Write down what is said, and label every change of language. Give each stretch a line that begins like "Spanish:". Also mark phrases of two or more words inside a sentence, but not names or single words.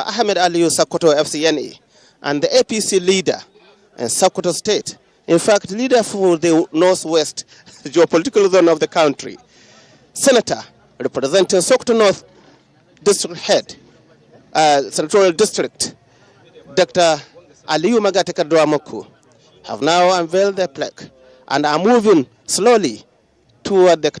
English: Ahmed Aliyu Sokoto FCNA, and the APC leader in Sokoto State, in fact, leader for the Northwest geopolitical zone of the country, Senator representing Sokoto North District Head, Senatorial District, Dr. Aliyu Magateka Dwamoku, have now unveiled their plaque and are moving slowly toward the